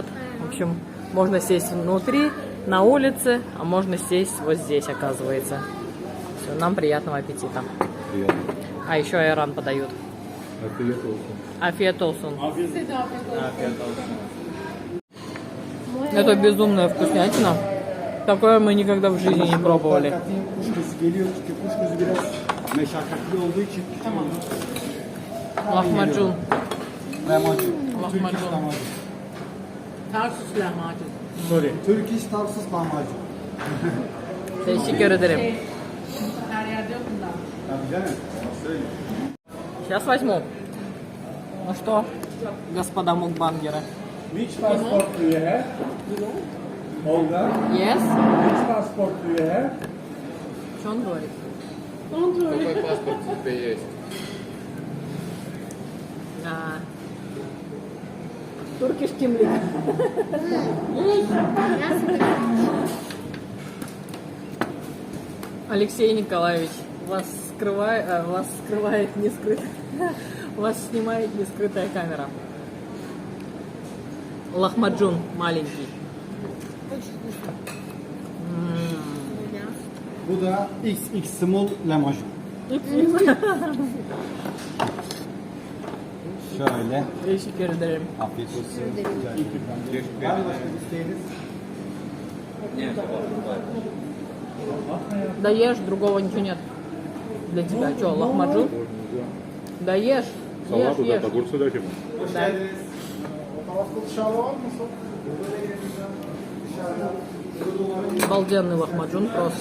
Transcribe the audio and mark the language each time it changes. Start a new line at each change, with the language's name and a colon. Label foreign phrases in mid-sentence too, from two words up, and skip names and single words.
Russian: В общем, можно сесть внутри, на улице, а можно сесть вот здесь, оказывается. Все, нам приятного аппетита. Приятно. А еще айран подают.
Turkish: Afiyet olsun.
Russian: Это безумная вкуснятина. Такое мы никогда в жизни не пробовали.
Turkish: Kuşkusu geliyor çünkü kuşkusu biraz meşakkatli olduğu için. Lahmacun. Lahmacun. Lahmacun.
English: Turkish lahmacun. Tarsus lahmacun. Sorry. Turkish Tarsus lahmacun.
Turkish: Teşekkür ederim. Her yerde yok bundan. Tabii canım.
Russian: Сейчас возьму. Ну что, господа мукбангеры?
English: Which passport do you have? Olga, Yes? which passport do you have?
Russian: Что он говорит? Какой паспорт у тебя есть?
Turkish: Turkish kimlik.
Russian: Алексей Николаевич, вас скрывает не скрыт, вас снимает не скрытая камера. Лахмаджун маленький.
Turkish: Bu da XX small lahmacun. Şöyle. Teşekkür ederim. Afiyet olsun. Var mı başka bir isteğiniz?
Russian: Да ешь, другого ничего нет. Для тебя что, лахмаджун? Да ешь, ешь, ешь. огурцы дайте ему. Да. Обалденный лахмаджун просто.